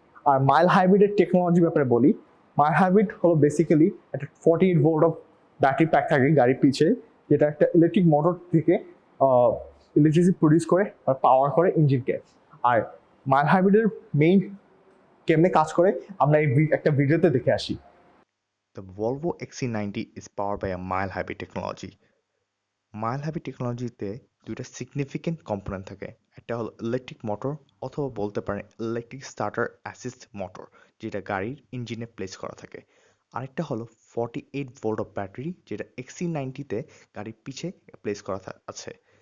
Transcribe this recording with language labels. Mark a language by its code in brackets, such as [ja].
[bn] আর mile হাইব্রিডের technology ব্যাপারে বলি, mile hybrid হলো বেসিক্যালি একটা 48 ভোল্ট অফ ব্যাটারি প্যাক থাকে গাড়ির পিছে, যেটা একটা ইলেকট্রিক মোটর থেকে ইলেকট্রিসিটি প্রডিউস করে আর পাওয়ার করে ইঞ্জিনকে। আর মাইল হাইব্রিডের মেইন কেমনে কাজ করে আমরা এই একটা ভিডিওতে দেখে আসি। [en] The Volvo XC90 is powered by a mild hybrid technology. [bn] Mild hybrid টেকনোলজিতে দুইটা সিগনিফিকেন্ট কম্পোনেন্ট থাকে। একটা হলো ইলেকট্রিক মোটর অথবা বলতে পারেন ইলেকট্রিক স্টার্টার অ্যাসিস্ট মোটর, যেটা গাড়ির ইঞ্জিনে প্লেস করা থাকে। আরেকটা হলো 48 ভোল্ট অফ ব্যাটারি, যেটা XC90তে গাড়ির পিছে প্লেস করা আছে।